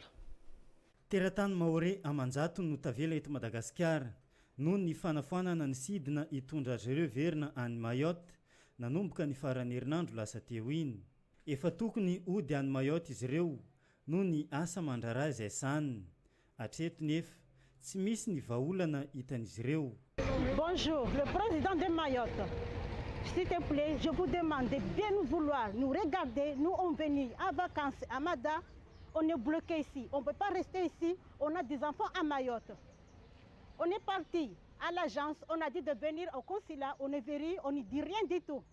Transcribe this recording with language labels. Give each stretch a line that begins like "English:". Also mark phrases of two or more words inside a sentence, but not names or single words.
Malagasy: Teratany mahore Amanjato no tavela eto Madagasikara noho ny fanafoanana ny sidina hitondra azy ireo verina any Mayotte nanomboka ny faran'ny herinandro lasa teo iny. Efa tokony ody any Mayotte izy ireo noho ny asa mandrara izay saniny. Hatreto nefa tsy misy ny vahaolana hitan'izy ireo.
French: Bonjour, le président de Mayotte. S'il te plaît, je vous demande de bien nous vouloir, nous regarder. Nous, on venu à vacances à Mada, on est bloqué ici. On ne peut pas rester ici, on a des enfants à Mayotte. On est parti à l'agence, on a dit de venir au consulat, on est venu, on ne dit rien du tout.